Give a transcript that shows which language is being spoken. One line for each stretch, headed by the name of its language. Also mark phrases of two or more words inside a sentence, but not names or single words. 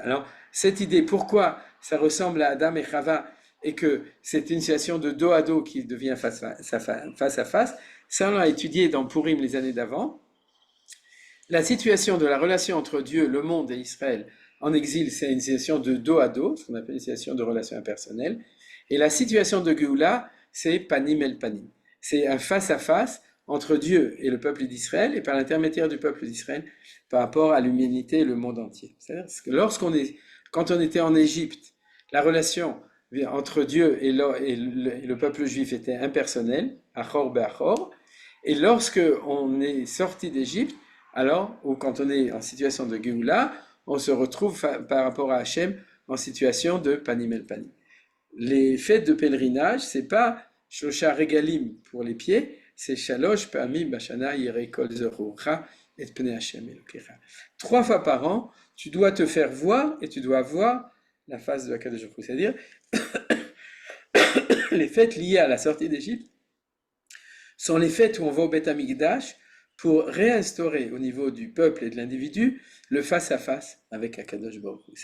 French: Alors, cette idée, pourquoi ça ressemble à Adam et Chava et que c'est une situation de dos à dos qui devient face à face, ça on l'a étudié dans Purim les années d'avant. La situation de la relation entre Dieu, le monde et Israël en exil, c'est une situation de dos à dos, ce qu'on appelle une situation de relation impersonnelle. Et la situation de Géoula, c'est
Hebrew: פנים אל פנים.
French: C'est un face à face entre Dieu et le peuple d'Israël, et par l'intermédiaire du peuple d'Israël, par rapport à l'humanité et le monde entier. C'est-à-dire que quand on était en Égypte, la relation entre Dieu et le peuple juif était impersonnelle,
Hebrew: אחור באחור,
French: et lorsque on est sorti d'Égypte, alors, ou quand on est en situation de Géoula, on se retrouve par rapport à Hachem en situation de
Hebrew: פנים אל פנים.
French: Les fêtes de pèlerinage, c'est pas
Hebrew: שלושה רגלים
French: pour les pieds, c'est
Hebrew: שלוש פעמים בשנה יראה כל זכורך את פני ה׳ אלוקיך.
French: 3 fois par an, tu dois te faire voir et tu dois voir la face de
Hebrew: הקדוש ברוך הוא.
French: C'est-à-dire, les fêtes liées à la sortie d'Égypte sont les fêtes où on va au
Hebrew: בית המקדש
French: pour réinstaurer au niveau du peuple et de l'individu le face-à-face avec
Hebrew: הקדוש ברוך הוא.